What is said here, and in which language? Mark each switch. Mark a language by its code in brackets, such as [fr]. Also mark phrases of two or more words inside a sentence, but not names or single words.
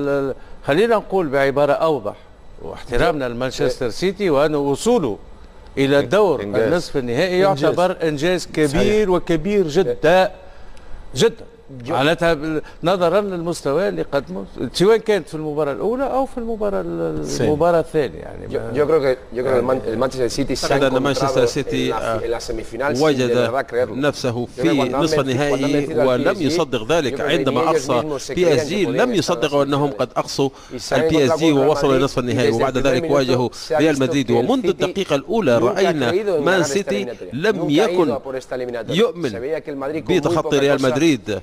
[ar] خلينا نقول بعبارة أوضح، واحترامنا لمانشستر سيتي وأن وصوله إلى الدور النصف النهائي يعتبر إنجاز كبير وكبير جدا جدا، معناتها نظرا للمستوى اللي قدمه سواء كانت في المباراة الأولى أو في المباراة الثانية. يعني [es] yo creo que el Manchester City se ha encontrado en las semifinales [ar] وجد نفسه في نصف النهائي ولم يصدق ذلك. عندما أقصى بي اس جي لم يصدقوا أنهم قد أقصوا البي اس جي ووصلوا إلى نصف النهائي، وبعد ذلك واجهوا ريال مدريد. ومنذ الدقيقة الأولى رأينا مان سيتي لم يكن يؤمن بتخطي ريال مدريد.